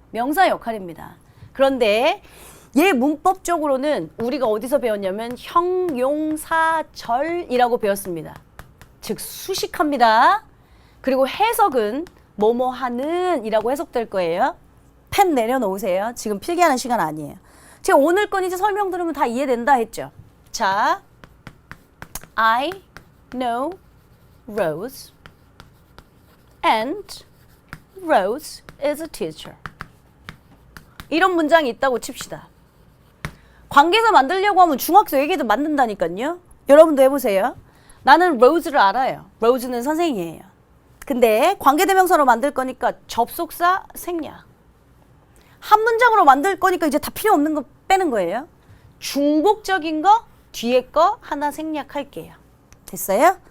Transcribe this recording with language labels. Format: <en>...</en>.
<ko>명사 역할입니다. 그런데 얘 문법적으로는 우리가 어디서 배웠냐면 형용사절이라고 배웠습니다. 즉 수식합니다. 그리고 해석은 뭐뭐 하는 이라고 해석될 거예요. 펜 내려놓으세요. 지금 필기하는 시간 아니에요. 제가 오늘 건 이제 설명 들으면 다 이해된다 했죠.</ko> <en>자, I know Rose and Rose is a teacher.</en> <ko>이런 문장이 있다고 칩시다. 관계사 만들려고 하면 중학생 얘기도 만든다니까요. 여러분도 해보세요. 나는 로즈를 알아요. 로즈는 선생님이에요. 근데 관계대명사로 만들 거니까 접속사 생략. 한 문장으로 만들 거니까 이제 다 필요 없는 거 빼는 거예요. 중복적인 거 뒤에 거 하나 생략할게요. 됐어요?</ko>